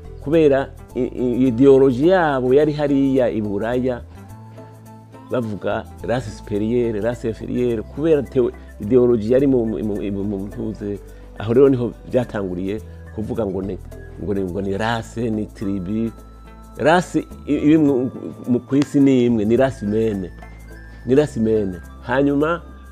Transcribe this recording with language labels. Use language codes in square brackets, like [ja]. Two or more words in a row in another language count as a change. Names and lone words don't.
[rn] kubera ideologie yabo yari hariya iburaya bavuga [fr] race supérieure race inférieure [rn] kubera ideologie yari mu ntuze aho rero niho byatanguriye kuvuga ngo ni race ni tribu race iri mu kwisi ni imwe ni [fr] race humaine [rn] hanyuma